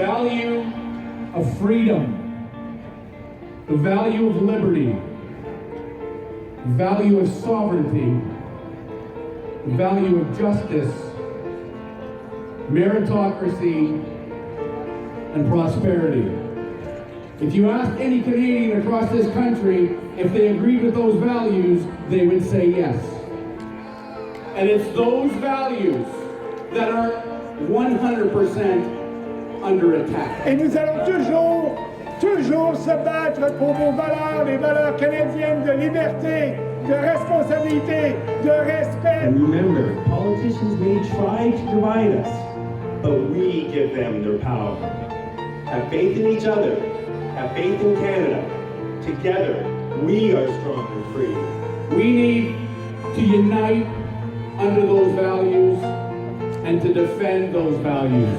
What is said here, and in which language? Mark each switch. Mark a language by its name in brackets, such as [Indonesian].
[English] The value of freedom, the value of liberty, the value of sovereignty, the value of justice, meritocracy, and prosperity. If you ask any Canadian across this country if they agree with those values, they would say yes. And it's those values that are 100% under attack. [French] Et nous allons toujours se battre pour vos valeurs, les valeurs canadiennes de liberté, de responsabilité, de respect. [English] And remember, politicians may try to divide us, but we give them their power. Have faith in each other. Have faith in Canada. Together, we are strong and free. We need to unite under those values and to defend those values.